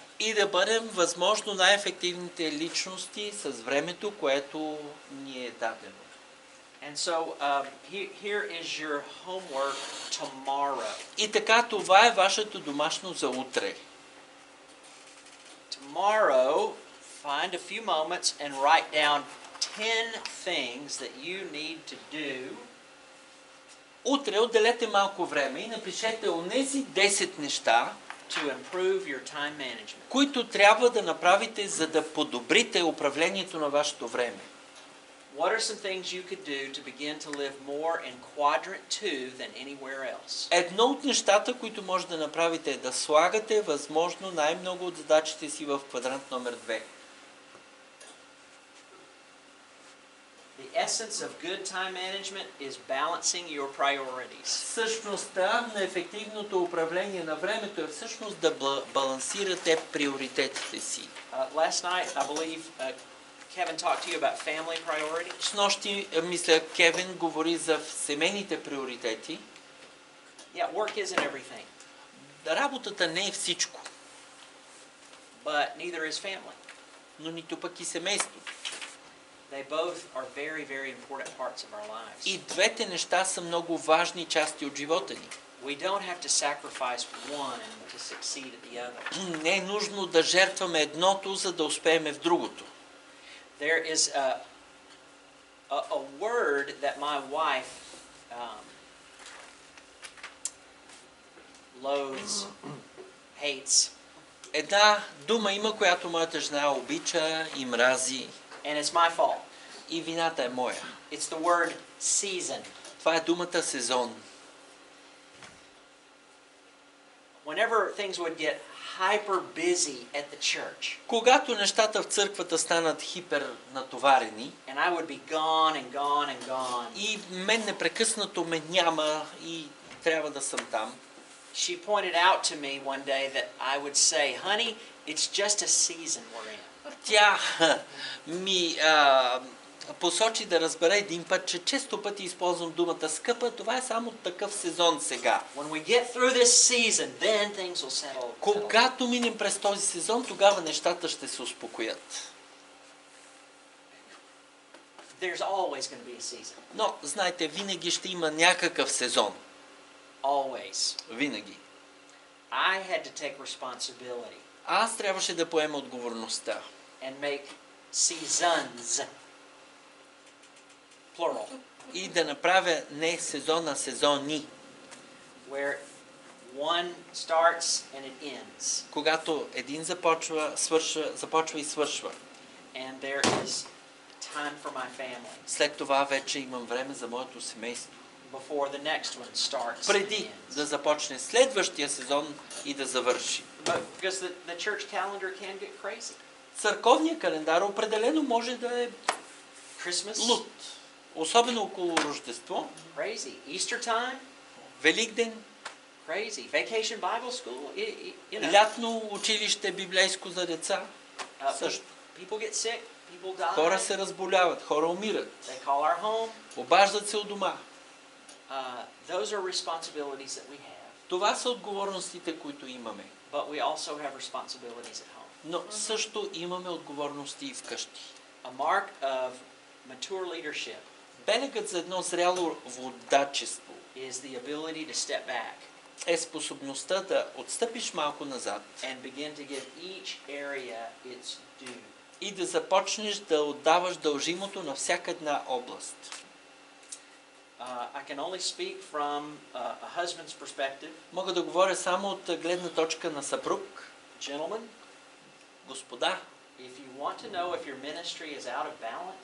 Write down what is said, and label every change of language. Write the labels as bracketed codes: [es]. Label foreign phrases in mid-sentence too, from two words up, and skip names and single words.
[bg] и да бъдем възможно най-ефективните личности с времето, което ни е дадено. [en] And so here is your homework tomorrow. [bg] И така, това е вашето домашно за утре. [en] Tomorrow, find a few moments and write down 10 things that you need to do. [bg] Утре отделете малко време и напишете онези 10 неща, [en] to improve your time management. [bg] които трябва да направите, за да подобрите управлението на вашето време. [en] What are some things you could do to begin to live more in quadrant 2 than anywhere else? [bg] Едно от нещата, които може да направите, е да слагате възможно най-много от задачите си в квадрант номер 2. [en] The essence of good time management is balancing your priorities. [bg] Същността на ефективното управление на времето е всъщност да балансирате приоритетите си. [en] Last night, I believe Kevin talked to you about family priorities. [bg] Снощи, мисля, Кевин говори за семейните приоритети. [en] Yeah, work isn't everything, [bg] Работата не е всичко, [en] but neither is family. [bg] но нито пък и семейството. [en] They both are very, very important parts of our lives. [bg] И двете неща са много важни части от живота ни. [en] We don't have to sacrifice one to succeed at the other. [bg] Не е нужно да жертваме едното, за да успеем в другото. [en] There is a word that my wife loathes, hates, [bg] Една дума има, която моята жена обича и мрази, [en] and it's my fault. [bg] и вината е моя. [en] It's the word season. [bg] Това е думата сезон. [en] Whenever things would get hyper busy at the church, [bg] Когато нещата в църквата станат хипер натоварени [en] and I would be gone and gone and gone, [bg] и мен непрекъснато ме няма и трябва да съм там, [en] she pointed out to me one day that I would say, honey, it's just a season we're in. [bg] тя ми посочи да разбера един път, че често пъти използвам думата скъпа, това е само такъв сезон сега. [en] When we get through this season, then things will settle. [bg] Когато минем през този сезон, тогава нещата ще се успокоят. [en] There's always going to be a season. [bg] Но, знаете, винаги ще има някакъв сезон. [en] Always. [bg] Винаги. [en] I had to take responsibility [bg] Аз трябваше да поема отговорността. [en] and make seasons, plural, [bg] И да направя не сезон, а сезони. [en] where one starts and it ends. [bg] Когато един започва и свършва. [en] And there is time for my family [bg] След това вече имам време за моето семейство. [en] before the next one starts and [bg] Преди да [en] ends. [bg] започне следващия сезон и да завърши. [en] Because the church calendar can get crazy. [bg] Църковният календар определено може да е [en] Christmas, [bg] луд. Особено около Рождество, [en] crazy. Easter time, [bg] Великден, [en] crazy. Vacation Bible school, you know. [bg] лятно училище библейско за деца. Също. [en] People get sick, people die. [bg] Хора се разболяват, хора умират. [en] They call our home. [bg] Обаждат се у дома. [en] Those are responsibilities that we have. [bg] Това са отговорностите, които имаме. [en] But we also have responsibilities at home. [bg] Но също имаме отговорности и вкъщи. [en] A mark of mature leadership [bg] Белегът за едно зряло водачество [en] is the ability to step back [bg] е способността да отстъпиш малко назад [en] and begin to give each area its due. [bg] и да започнеш да отдаваш дължимото на всяка една област. [en] I can only speak from a husband's perspective. [bg] Мога да говоря само от гледна точка на съпруг. [en] Gentlemen, [bg] Господа, [en] if you want to know if your ministry is out of balance,